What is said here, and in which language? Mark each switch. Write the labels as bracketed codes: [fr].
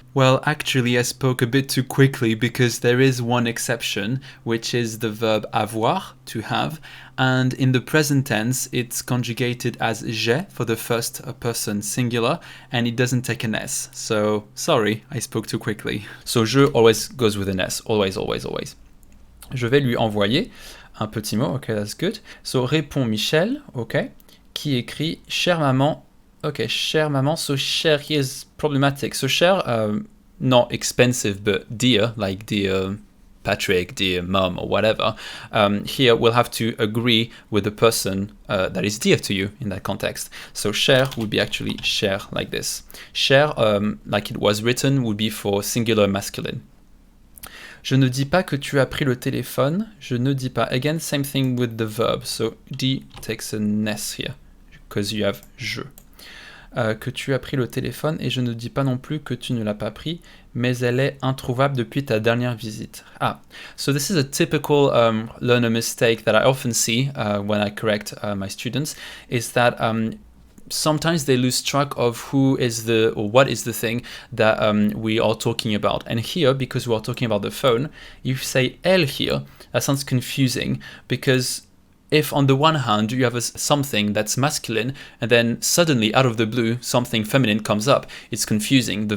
[en] Well, actually, I spoke a bit too quickly because there is one exception, which is the verb avoir, to have, and in the present tense, it's conjugated as j'ai for the first person singular, and it doesn't take an S. So, sorry, I spoke too quickly. So, je always goes with an S, always, always, always. [fr] Je vais lui envoyer un petit mot, [en] okay, that's good. [fr] So, répond Michel, okay, qui écrit « Chère maman ». [en] Okay, [fr] chère maman, [en] so chère here is problematic. So chère, not expensive, but dear, like dear Patrick, dear mom, or whatever. Here we'll have to agree with the person that is dear to you in that context. So chère would be actually chère, like this. Chère, like it was written, would be for singular masculine. [fr] Je ne dis pas que tu as pris le téléphone. Je ne dis pas. [en] Again, same thing with the verb. So D takes an S here, because you have je. [fr] Que tu as pris le téléphone, et je ne dis pas non plus que tu ne l'as pas pris, mais elle est introuvable depuis ta dernière visite. [en] So this is a typical learner mistake that I often see when I correct my students, is that sometimes they lose track of who is or what is the thing that we are talking about. And here, because we are talking about the phone, you say elle here, that sounds confusing, because if on the one hand you have something that's masculine and then suddenly out of the blue something feminine comes up, it's confusing.